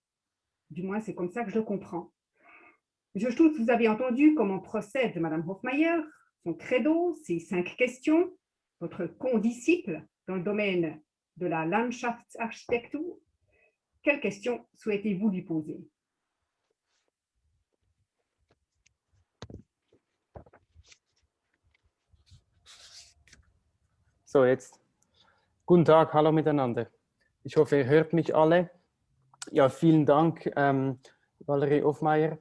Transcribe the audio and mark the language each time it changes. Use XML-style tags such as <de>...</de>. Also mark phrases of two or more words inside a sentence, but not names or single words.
<fr>Du moins, c'est comme ça que je le comprends. Je trouve que vous avez entendu comment procède Madame Hofmeier, son credo, ses 5 questions, votre condisciple dans le domaine de la Landschaftsarchitektur. Quelles questions souhaitez-vous lui poser?</fr> <de>So, jetzt. Guten Tag, hallo miteinander. Ich hoffe, ihr hört mich alle. Ja, vielen Dank, Valerie Hofmeier.</de>